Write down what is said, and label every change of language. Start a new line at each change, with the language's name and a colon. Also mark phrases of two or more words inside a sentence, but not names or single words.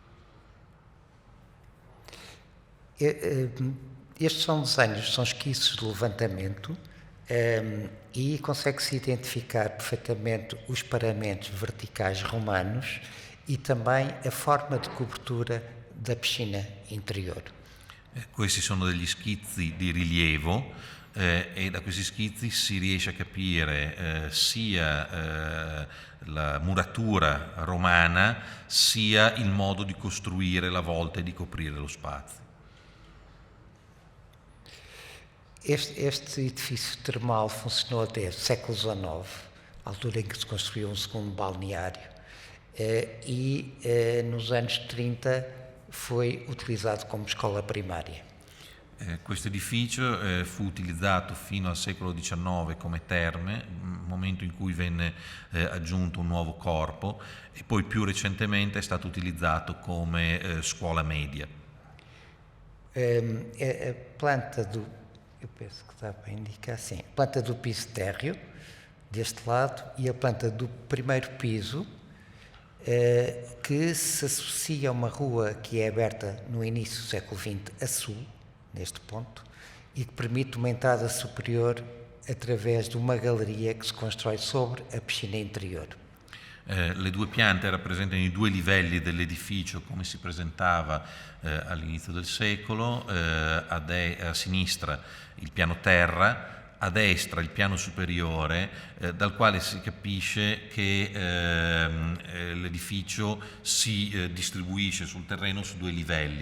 Portuguese: Estes são desenhos, são esquiços de levantamento e consegue-se identificar perfeitamente os paramentos verticais romanos e também a forma de cobertura da piscina interior.
Italian: Questi sono degli schizzi di rilievo e da questi schizzi si riesce a capire sia la muratura romana sia il modo di costruire la volta e di coprire lo spazio.
Portuguese: Este edifício termal funcionou até o século XIX, a altura em que se construiu um segundo balneário, e nos anos 30 foi utilizado come escola primária.
Italian: Questo edificio fu utilizzato fino al secolo XIX come terme, momento in cui venne aggiunto un nuovo corpo, e poi più recentemente è stato utilizzato come scuola media.
Portuguese: A planta eu penso que dá para indicar, sim, a planta do piso térreo, deste lado, e a planta do primeiro piso, que se associa a uma rua que é aberta no início do século XX a sul, neste ponto, e que permite uma entrada superior através de uma galeria que se constrói sobre a piscina interior.
Italian: Le due piante rappresentano i due livelli dell'edificio come si presentava all'inizio del secolo, a sinistra il piano terra, a destra il piano superiore, dal quale si capisce che l'edificio si distribuisce sul terreno su 2 livelli.